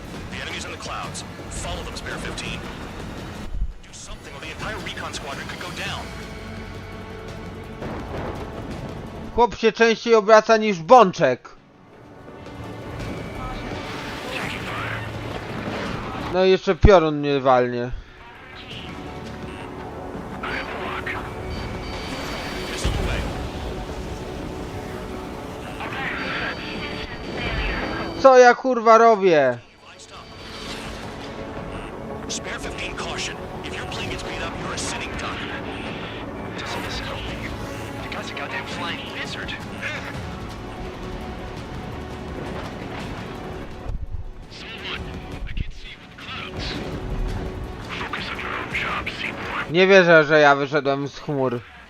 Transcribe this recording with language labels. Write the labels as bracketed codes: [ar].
[en] The enemy's in the clouds. Follow them, Spare 15. Do something or the entire recon squadron could go down. [pl] Chłop się częściej obraca niż bączek. No i jeszcze piorun mnie walnie. [en] Missile away. [pl] Co ja kurwa robię? [en] Iced up. Spare 15, caution. If your plane gets beat up, you're a sitting duck. Doesn't this help you? The guy's a goddamn flying lizard. Focus on your own job, Seymour. [pl] Nie wierzę, że ja wyszedłem z chmur.